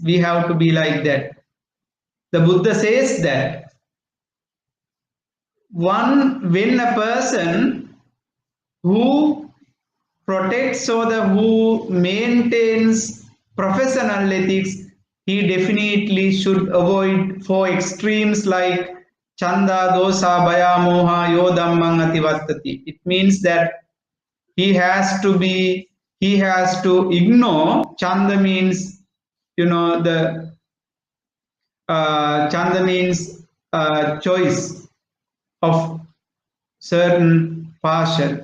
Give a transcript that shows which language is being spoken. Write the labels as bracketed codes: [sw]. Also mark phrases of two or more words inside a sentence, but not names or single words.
[en] We have to be like that. The Buddha says that when a person who protects or who maintains professional ethics, he definitely should avoid for extremes like [pi] chanda, dosa, bhaya, moha, yo dhammang ativattati. [en] It means that he has to ignore. Chanda means the chanda means choice of certain partial.